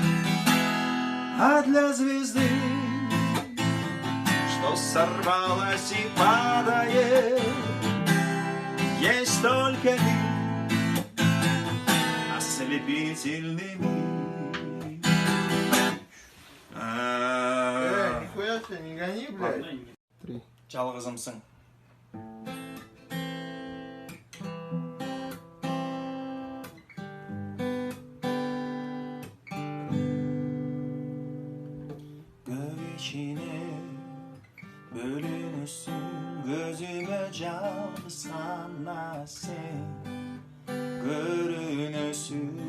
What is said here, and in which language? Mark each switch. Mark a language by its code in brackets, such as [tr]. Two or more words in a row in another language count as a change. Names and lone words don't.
[ru] А для звезды, что сорвалась и падает, есть только миг, ослепительный миг. Нихуя себе, не гони, блядь. 3. [kk] Жалғызымсың. Көк ішіне бөлінесің, көзіме жалғыз ғана сен көрінесің.